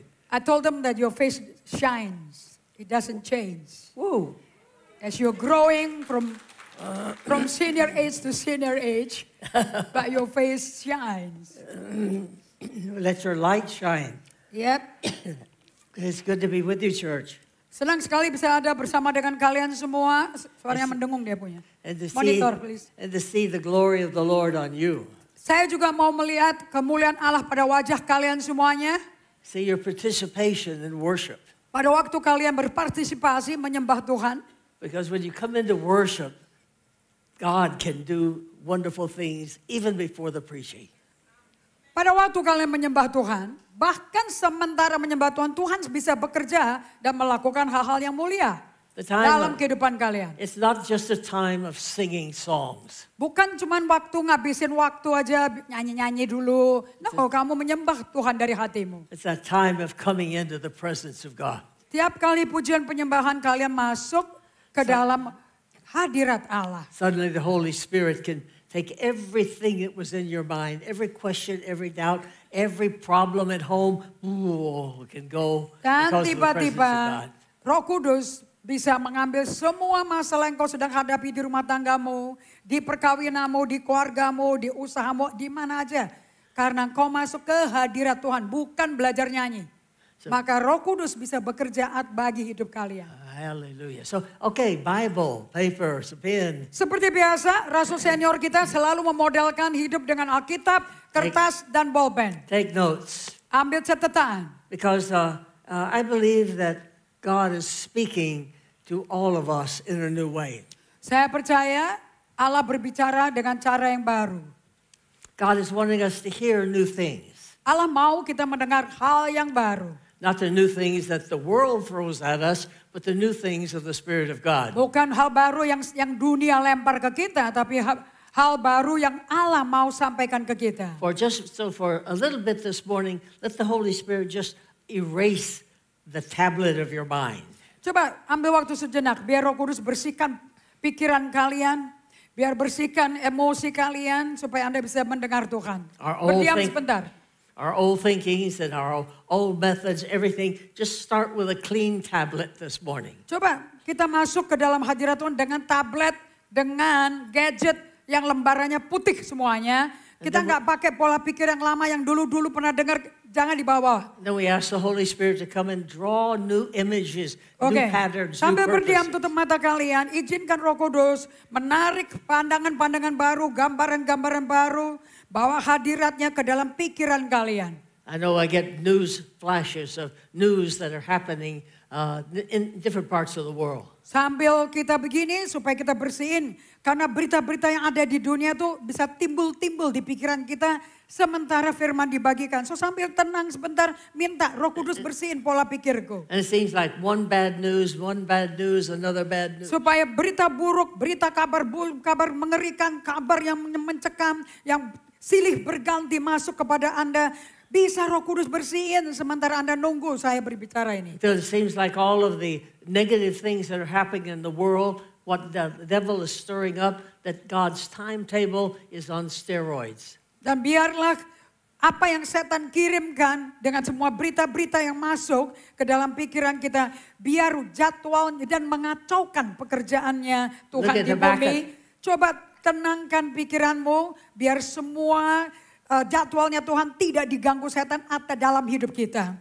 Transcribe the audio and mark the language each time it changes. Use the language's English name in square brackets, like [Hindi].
[English] I told them that your face shines. It doesn't change. Woo. As you're growing from senior age to senior age, but your face shines. Let your light shine. Yep. It's good to be with you, church. [Indonesian] Senang sekali bisa ada bersama dengan kalian semua. Suaranya mendengung dia punya. [English] And to see, Monitor, please. and to see the glory of the Lord on you. [Indonesian] Saya juga mau melihat kemuliaan Allah pada wajah kalian semuanya. [English] See your participation in worship. [Indonesian] Pada waktu kalian berpartisipasi menyembah Tuhan. [English] Because when you come into worship, God can do wonderful things even before the preaching. [Indonesian] Pada waktu kalian menyembah Tuhan, bahkan sementara menyembah Tuhan, Tuhan bisa bekerja dan melakukan hal-hal yang mulia dalam kehidupan kalian. [English] It's not just a time of singing songs. [Indonesian] Bukan cuma waktu ngabisin waktu aja nyanyi-nyanyi dulu. No, kamu menyembah Tuhan dari hatimu. [English] It's a time of coming into the presence of God. [Indonesian] Tiap kali pujian penyembahan kalian masuk ke dalam hadirat Allah. [English] Suddenly the Holy Spirit can take everything that was in your mind, every question, every doubt, every problem at home, can go [Indonesian] Dan [English] because of the presence of [Indonesian] tiba-tiba [English] God. [Indonesian] Roh Kudus bisa mengambil semua masalah yang kau sedang hadapi di rumah tanggamu, di perkawinanmu, di keluargamu, di usahamu, di mana aja. Karena kau masuk ke hadirat Tuhan, bukan belajar nyanyi. Maka Roh Kudus bisa bekerja bagi hidup kalian. [English] Hallelujah. So, okay, Bible, paper, pen. [Indonesian] Seperti biasa, Rasul senior kita selalu memodelkan hidup dengan Alkitab, kertas, dan bolpen. [English] Take notes. [Indonesian] Ambil catatan. [English] Because I believe that God is speaking to all of us in a new way. [Indonesian] Saya percaya Allah berbicara dengan cara yang baru. [English] God is wanting us to hear new things. [Indonesian] Allah mau kita mendengar hal yang baru. [English] Not the new things that the world throws at us, but the new things of the Spirit of God. [Indonesian] Bukan hal baru yang dunia lempar ke kita, tapi hal baru yang Allah mau sampaikan ke kita. [English] For a little bit this morning, let the Holy Spirit just erase the tablet of your mind. [Indonesian] Coba ambil waktu sejenak, biar Roh Kudus bersihkan pikiran kalian, biar bersihkan emosi kalian, supaya Anda bisa mendengar Tuhan. Berdiam sebentar. [English] Our old thinkings and our old methods, everything, just start with a clean tablet this morning. [Indonesian] Coba kita masuk ke dalam hadirat Tuhan dengan tablet, dengan gadget yang lembarannya putih semuanya. Kita nggak pakai pola pikir yang lama yang dulu-dulu pernah dengar, jangan dibawa. [English] Then we ask the Holy Spirit to come and draw new images, new patterns, new [Indonesian] Sambil berdiam [English] purposes. [Indonesian] tutup mata kalian, izinkan Roh Kudus menarik pandangan-pandangan baru, gambaran-gambaran baru, bawa hadiratnya ke dalam pikiran kalian. [English] I know I get news flashes of news that are happening in different parts of the world. [Indonesian] Sambil kita begini supaya kita bersihin. Karena berita-berita yang ada di dunia tuh bisa timbul-timbul di pikiran kita sementara firman dibagikan. So sambil tenang sebentar, minta Roh Kudus bersihin pola pikirku. [English] And it seems like one bad news, another bad news. [Indonesian] Supaya berita buruk, berita kabar mengerikan, kabar yang mencekam, yang silih berganti masuk kepada Anda. Bisa Roh Kudus bersihin sementara Anda nunggu saya berbicara ini. [English] It seems like all of the negative things that are happening in the world, what the devil is stirring up, that God's timetable is on steroids. [Indonesian] Dan biarlah apa yang setan kirimkan dengan semua berita-berita yang masuk ke dalam pikiran kita, biar jadwalnya dan mengacaukan pekerjaannya Tuhan di bumi. Coba tenangkan pikiranmu, biar semua jadwalnya Tuhan tidak diganggu setan atau dalam hidup kita.